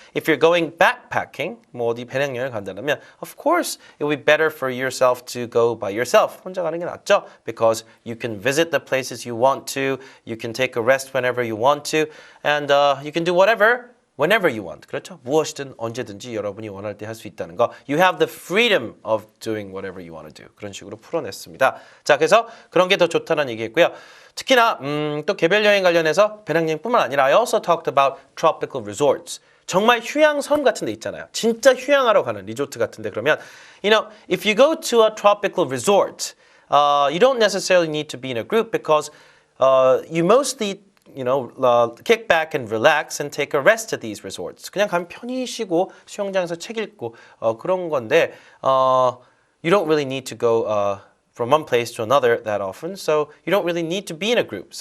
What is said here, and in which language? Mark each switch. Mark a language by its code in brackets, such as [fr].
[en] If you're going backpacking, [ko] 뭐 어디 배낭여행을 간다면 [en] of course it will be better for yourself to go by yourself. [ko] 혼자 가는 게 낫죠? [en] Because you can visit the places you want to, you can take a rest whenever you want to, and you can do whatever whenever you want. [ko] 그렇죠? 무엇이든 언제든지 여러분이 원할 때 할 수 있다는 거. [en] You have the freedom of doing whatever you want to do. [ko] 그런 식으로 풀어냈습니다. 자, 그래서 그런 게 더 좋다는 얘기했고요. 특히나 또 개별 여행 관련해서 배낭여행뿐만 아니라 [en] I also talked about tropical resorts. [ko] 정말 휴양섬 같은 데 있잖아요. 진짜 휴양하러 가는 리조트 같은 데 그러면 [en] you know, if you go to a tropical resort, you don't necessarily need to be in a group because you mostly kick back and relax and take a rest at these resorts. [ko] 그냥 가면 편히 쉬고 수영장에서 책 읽고 그런 건데 [en] you don't really need to go from one place to another that often, so you don't really need to be in a group.